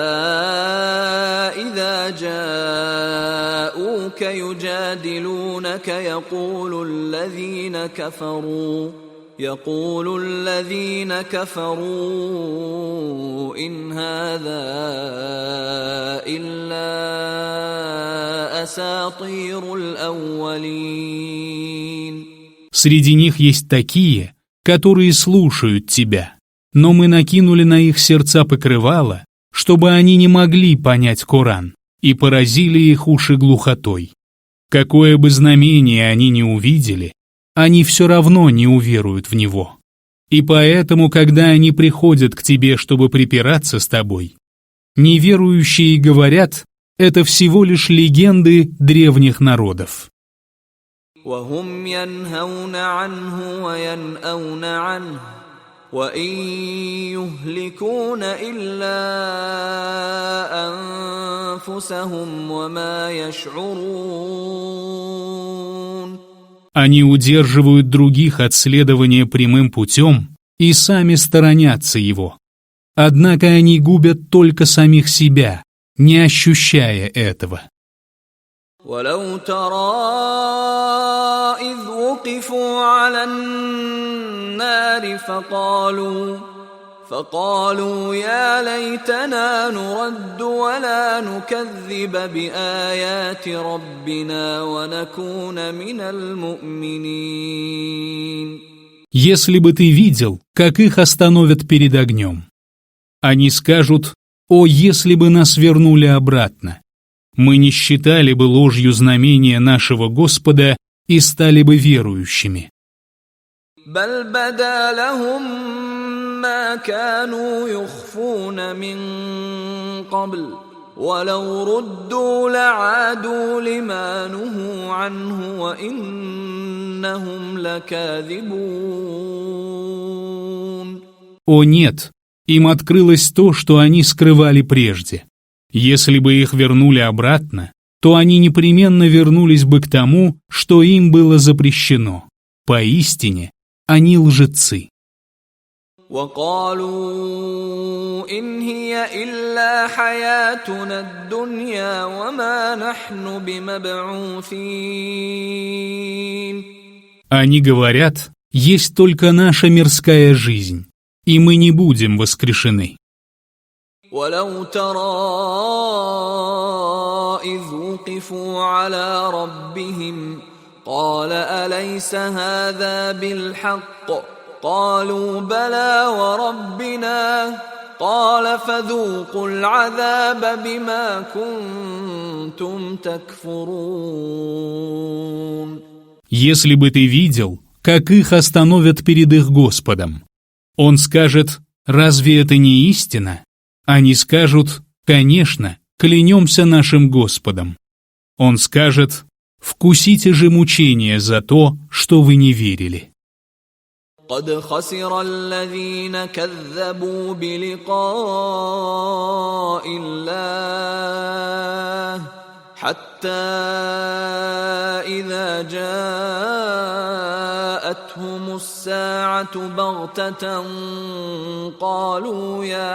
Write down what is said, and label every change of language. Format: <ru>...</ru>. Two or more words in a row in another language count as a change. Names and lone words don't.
<ar>إذا جاءوك يجادلونك يقول الذين كفروا إن هذا إلا أساطير الأولين.</ar> <ru>Среди них есть такие, которые слушают тебя, но мы накинули на их сердца покрывало, чтобы они не могли понять Коран, и поразили их уши глухотой. Какое бы знамение они ни увидели, они все равно не уверуют в него. И поэтому, когда они приходят к тебе, чтобы припираться с тобой, неверующие говорят, это всего лишь легенды древних народов.</ru> <ar>وهم ينهون عنه وينأون عنه وإن يهلكون إلا أنفسهم وما يشعرون.</ar> <ru>Они удерживают других от следования прямым путем и сами сторонятся его. Однако они губят только самих себя, не ощущая этого.</ru> <ar>ولو ترى إذ وقفوا على النار فقالوا يا ليتنا نرد ولا نكذب بآيات ربنا ونكون من المؤمنين.</ar> <ru>Если бы ты видел, как их остановят перед огнем. Они скажут: «О, если бы нас вернули обратно! Мы не считали бы ложью знамения нашего Господа и стали бы верующими».</ru> <ar>بل بدا لهم ما كانوا يخفون من قبل ولو ردوا لعادوا لما نهوا عنه وإنهم لكاذبون.</ar> <ru>О нет, им открылось то, что они скрывали прежде. Если бы их вернули обратно, то они непременно вернулись бы к тому, что им было запрещено. Поистине, они лжецы.</ru> <ar>وقالوا إن هي إلا حياتنا الدنيا وما نحن بمبعوثين.</ar> <ru>Они говорят: есть только наша мирская жизнь, и мы не будем воскрешены.</ru> <ar>ولو ترى إذ وقفوا على ربهم قال أليس هذا بالحق قالوا بلى وربنا قال فذوقوا العذاب بما كنتم تكفرون.</ar> <ru>Если бы ты видел, как их остановят перед их Господом, он скажет: разве это не истина? Они скажут: конечно, клянемся нашим Господом. Он скажет: вкусите же мучения за то, что вы не верили.</ru> <ar>قد خسر الذين كذبوا بلقاء الله حتى إذا جاءتهم الساعة بغتة قالوا</ar>